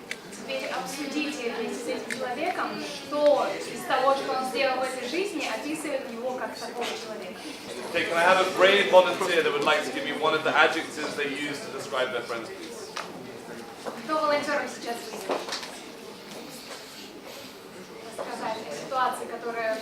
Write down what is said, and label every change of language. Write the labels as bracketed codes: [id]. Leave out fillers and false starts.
[ru] Теперь обсудите вместе с этим человеком, что из того, что он сделал в этой жизни, описывает его как такого человека. [en] Okay, can I have a brave volunteer that would like to give me one of the adjectives they use to describe their friends, please? [ru] Кто волонтером сейчас выйдет? Рассказать о ситуации, которая...